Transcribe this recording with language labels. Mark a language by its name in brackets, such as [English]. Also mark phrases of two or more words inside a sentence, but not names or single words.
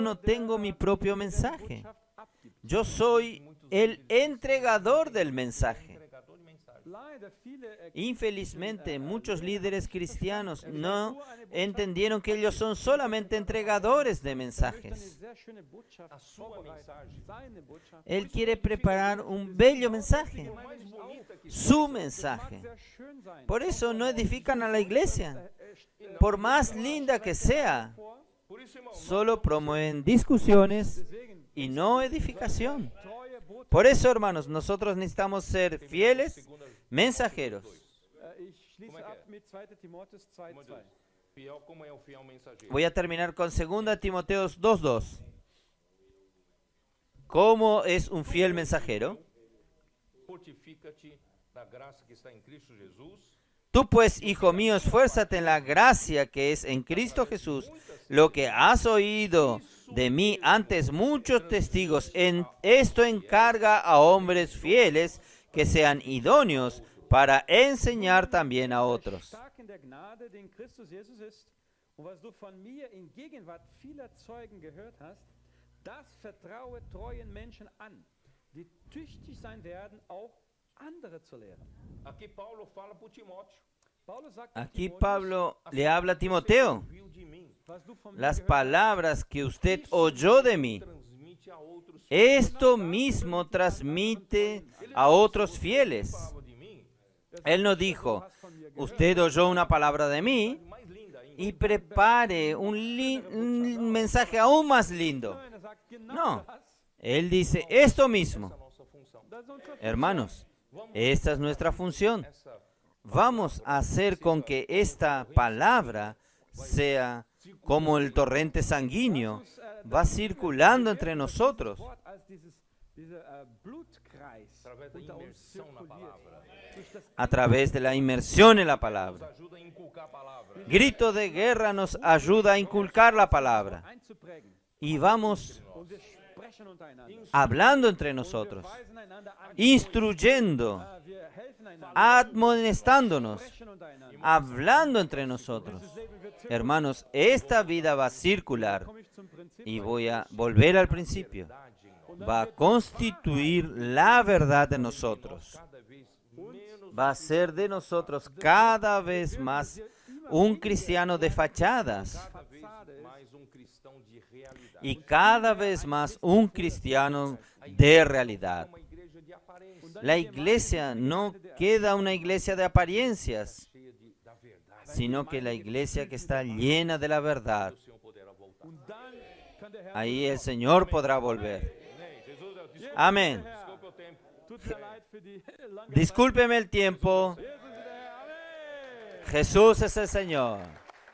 [German] nur [Spanish] no tengo [German] der, [Spanish] mi propio [German] der die [Spanish] mensaje. [German] Botschaft abgibt. [Spanish] Yo soy el entregador del mensaje. [Portuguese] entregador de mensagem. [German] Leider viele [Spanish] Infelizmente, muchos líderes cristianos no entendieron que ellos son solamente entregadores de [German] möchten eine [Spanish] mensajes. [German] sehr schöne Botschaft [Portuguese] A sua [German] vorbereiten. [Portuguese] mensagem. [German] Seine Botschaft. [Spanish] Él quiere preparar un bello mensaje, [Portuguese] Por mais bonita que [Spanish] su [German] Mag [Spanish] mensaje. [German] sehr schön sein. [Spanish] Por eso no edifican a la iglesia. Äh, Por más linda que sea, [German] vor. [Portuguese] Por isso, irmão, [Spanish] solo promueven discusiones [German] Deswegen [Spanish] y no edificación. [German] treue Botschaft. [Spanish] Por eso, hermanos, nosotros necesitamos ser fieles segunda, mensajeros. [German] Ich schließe ab mit 2. Timotheus 2,2. [Portuguese] fiel como é o fiel mensageiro. [Spanish] Voy a terminar con 2 Timoteo 2:2. ¿Cómo es un fiel mensajero? [Portuguese] Fortifica-te na graça que está em Cristo Jesus. [Spanish] Tú pues, hijo mío, esfuérzate en la gracia que es en Cristo Jesús. Lo que has oído de mí antes muchos testigos, en esto encarga a hombres fieles que sean idóneos para enseñar también a otros. [German] Stark in der Gnade, die in Christus Jesus ist, und was du von mir in Gegenwart vieler Zeugen gehört hast, das vertraue treuen Menschen an, die tüchtig sein werden, auch andere zu lehren. [Portuguese] Aqui Paulo fala para Timóteo. [German] Paulus sagt [Spanish] Aquí [German] Timotheus, [Spanish] Pablo le habla a Timoteo. [Portuguese] Viu de mim. [German] was du von mir [Spanish] Las [German] gehört [Spanish] palabras que usted oyó de mí, [Portuguese] Transmite a outros. [Spanish] esto mismo transmite a otros fieles. [Portuguese] Palavra de mim. [Spanish] Él no dijo, usted oyó una palabra de mí [Portuguese] Mais linda ainda. [Spanish] y prepare un mensaje aún más lindo. [German] Nein, er sagt genau [Spanish] No, [German] das. [Spanish] él dice esto mismo. [Portuguese] Nossa função. [German] Das ist unsere [Spanish] Hermanos, esta es nuestra función. [Portuguese] Essa [Spanish] Vamos a hacer con que esta palabra sea como el torrente sanguíneo, va circulando entre nosotros. [German] Wort als dieser Blutkreis [Portuguese] através da [German] unter uns [Portuguese] imersão na [German] zirkuliert. [Portuguese] palavra. [German] Durch das [Spanish] A través de la inmersión en la [Portuguese] Nos [Spanish] palabra. [Portuguese] ajuda a inculcar a palavra. [Spanish] Grito de guerra nos ayuda a inculcar la palabra. [German] einzuprägen. [Spanish] Y vamos [German] Und wir sprechen untereinander. [Spanish] hablando entre [German] Und wir [Spanish] nosotros, [German] weisen einander an. [Spanish] instruyendo, [German] Wir helfen einander. [Spanish] admonestándonos, [German] Sprechen untereinander. [Spanish] hablando entre nosotros. [German] Dieses Leben wird zirkeln. [Spanish] Hermanos, esta vida va a circular [German] Komme ich zum Prinzip. [Spanish] y voy a volver al principio. Va a constituir la verdad de nosotros. cada vez menos Va a ser de nosotros cada vez más un cristiano de fachadas [Portuguese] cada vez mais cristão de realidade. [Spanish] y cada vez más un cristiano de realidad. [Portuguese] Uma igreja de aparência, [Spanish] La iglesia no queda una iglesia de apariencias, [Portuguese] cheia da verdade. [Spanish] sino que la iglesia que está llena de la verdad. [Portuguese] O Senhor poderá voltar. [German] Und dann kann der Herr [Spanish] Ahí el Señor podrá volver. [Portuguese] Amém. Jesus, desculpe [Spanish] Amén. [Portuguese] o tempo. [German] Tut mir leid für die lange [Spanish] Discúlpeme el tiempo. [German] Jesus ist der Herr. Amen. [Spanish] Jesús es el Señor.